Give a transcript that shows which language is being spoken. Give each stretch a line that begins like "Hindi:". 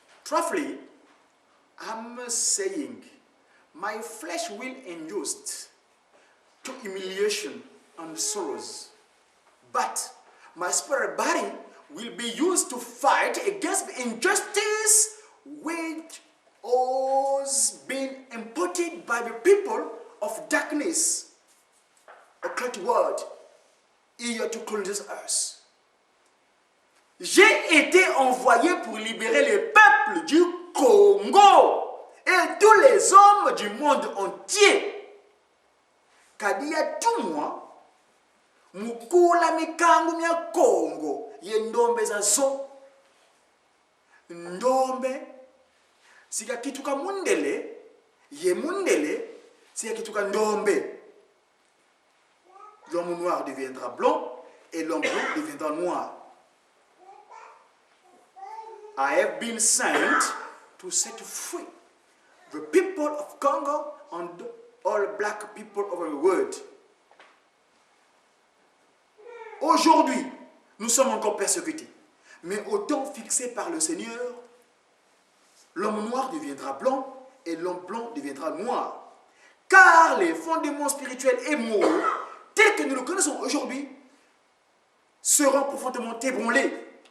English: Roughly, I'm saying, my flesh will endure to humiliation and sorrows, but my spirit body will be used to fight against the injustice which was being imputed by the people of darkness, occult world, here to colonize us.
French: J'ai été envoyé pour libérer les peuples du Congo et tous les hommes du monde entier.
Kongo: Kadia tumwa mukula mikangu mya Congo ye ndombe za zo. Ndombe sika kituka mundele ye mundele sika kituka ndombe.
French: L'homme noir deviendra blanc et l'homme blanc deviendra noir.
English: I have been sent to set free the people of Congo and all black people over the world.
French: Aujourd'hui, nous sommes encore persécutés, mais au temps fixé par le Seigneur, l'homme noir deviendra blanc et l'homme blanc deviendra noir. Car les fondements spirituels et moraux, tels que nous le connaissons aujourd'hui, seront profondément ébranlés.